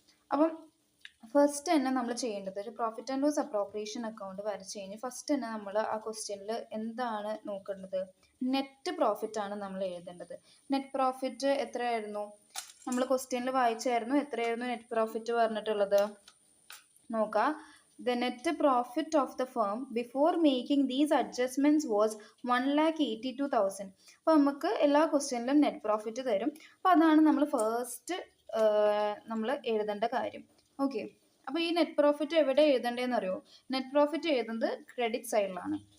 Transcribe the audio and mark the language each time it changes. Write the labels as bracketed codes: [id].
[ml] അപ്പം ഫസ്റ്റ് തന്നെ നമ്മൾ ചെയ്യേണ്ടത് ഒരു profit and loss appropriation account വരച്ച് കഴിഞ്ഞ് ഫസ്റ്റ് തന്നെ നമ്മൾ ആ ക്വസ്റ്റ്യനിൽ എന്താണ് നോക്കേണ്ടത്, നെറ്റ് പ്രോഫിറ്റ് ആണ് നമ്മൾ എഴുതേണ്ടത്. നെറ്റ് പ്രോഫിറ്റ് എത്രയായിരുന്നു നമ്മൾ ക്വസ്റ്റ്യനിൽ വായിച്ചായിരുന്നു? എത്രയായിരുന്നു നെറ്റ് പ്രോഫിറ്റ് പറഞ്ഞിട്ടുള്ളത്? നോക്കാം. [en] The net profit of the firm before making these adjustments was 1,82,000. [ml] അപ്പോൾ നമുക്ക് എല്ലാ ക്വസ്റ്റ്യനിലും നെറ്റ് പ്രോഫിറ്റ് തരും. അപ്പോൾ അതാണ് നമ്മൾ ഫസ്റ്റ് നമ്മൾ എഴുതേണ്ട കാര്യം. ഓക്കെ, അപ്പോൾ ഈ നെറ്റ് പ്രോഫിറ്റ് എവിടെ എഴുതേണ്ടതെന്ന് അറിയോ? നെറ്റ് പ്രോഫിറ്റ് എഴുതുന്നത് ക്രെഡിറ്റ് സൈഡിലാണ്.